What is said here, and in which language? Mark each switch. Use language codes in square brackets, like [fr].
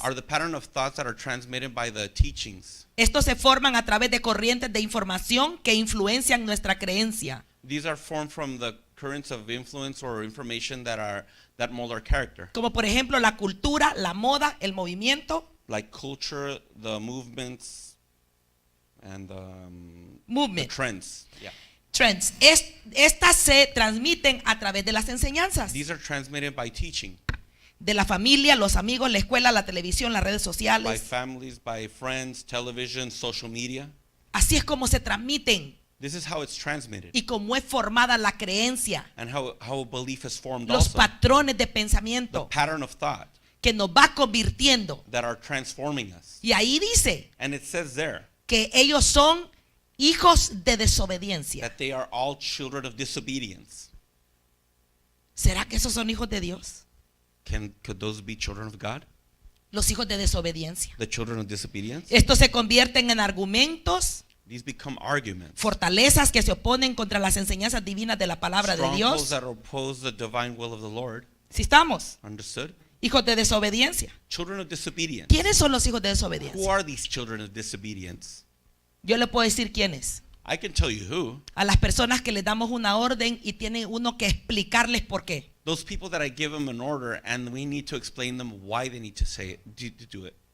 [en] are the pattern of thoughts that are transmitted by the teachings. [es] Estos se forman a través de corrientes de información que influencian nuestra creencia. [en] These are formed from the currents of influence or information that mold our character, [es] Como por ejemplo la cultura, la moda, el movimiento. [en] like culture, the movements, and the Movement, trends. Yeah, trends. [es] Estas se transmiten a través de las enseñanzas. [en] these are transmitted by teaching, [es] De la familia, los amigos, la escuela, la televisión, las redes [en] by [es] sociales. [en] families, by friends, television, social media. [es] Así es como se transmiten [en] This is how it's transmitted, [es] y cómo es formada la creencia, [en] and how belief is formed [es] los [en] also. [es] patrones de [en] The [es] pensamiento [en] pattern of thought [es] que nos va convirtiendo. [en] that are transforming us. [es] Y ahí dice [en] And it says there [es] que ellos son hijos de desobediencia. [en] that they are all children of disobedience. [es] ¿Será que esos son hijos de Dios? [en] Could those be children of God? [es] Los hijos de desobediencia. [en] The children of disobedience. [es] Estos se convierten en argumentos, [en] These become arguments. [es] fortalezas que se oponen contra las enseñanzas divinas de la palabra de [en] Strongholds [es] Dios. [en] that oppose the divine will of the Lord. [es] ¿Sí estamos? [en] Understood? [es] Hijos de desobediencia. [en] Children of disobedience. [es] ¿Quiénes son los hijos de [en] Who [es] desobediencia? [en] are these children of disobedience? [es] Yo le puedo decir quiénes. [en] I can tell you who. [es] A las personas que les damos una orden y tiene uno que explicarles por qué. [en] Those people that I give them an order and we need to explain them why they need to say it, to do it.